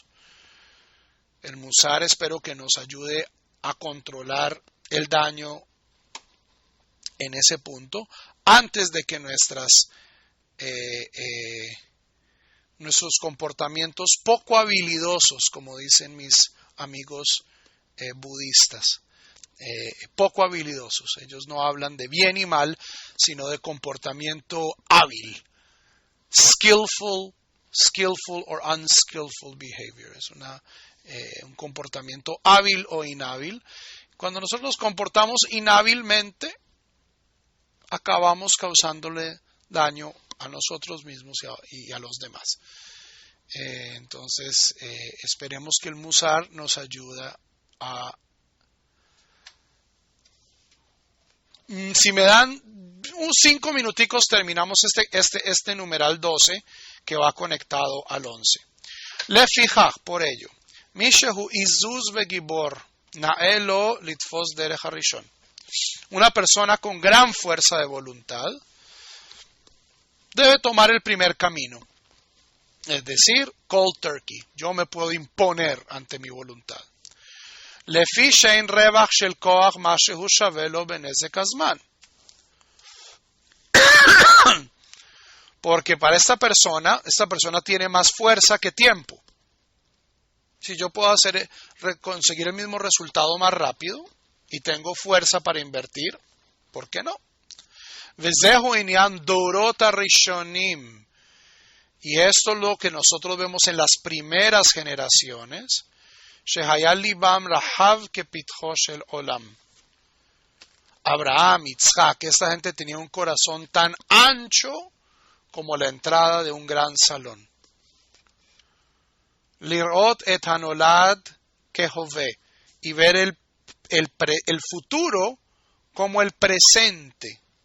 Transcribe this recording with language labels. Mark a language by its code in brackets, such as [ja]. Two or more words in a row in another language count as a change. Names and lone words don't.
[es] El Musar espero que nos ayude a controlar el daño en ese punto antes de que nuestros comportamientos poco habilidosos, como dicen mis amigos budistas, poco habilidosos. Ellos no hablan de bien y mal, sino de comportamiento hábil. [en] Skillful or unskillful behavior. [es] Es un comportamiento hábil o inhábil. Cuando nosotros nos comportamos inhábilmente, acabamos causándole daño a nosotros mismos y a los demás. Entonces, esperemos que el Musar nos ayude a... Si me dan 5 minuticos, terminamos este numeral 12 que va conectado al 11. Lefijach, por ello, [he] מישהו עזוז וגבור נאלו לתפוס דרך הראשון. [es] Una persona con gran fuerza de voluntad debe tomar el primer camino. Es decir, [en] cold turkey. [es] Yo me puedo imponer ante mi voluntad. [he] לפי שאין רווח של כח מה שהוא שווה לו בנזק הזמן. [es] Porque para esta persona tiene más fuerza que tiempo. Si yo puedo conseguir el mismo resultado más rápido y tengo fuerza para invertir, ¿por qué no? [he] וזהו ענין דורות הראשונים. [es] Y esto es lo que nosotros vemos en las primeras generaciones. [he] שהיה לבם רחב כפתחו של עולם. [es] Abraham, Isaac, esta gente tenía un corazón tan ancho como la entrada de un gran salón. [he] לראות את הנולד כהווה. [es] Y ver el futuro como el presente.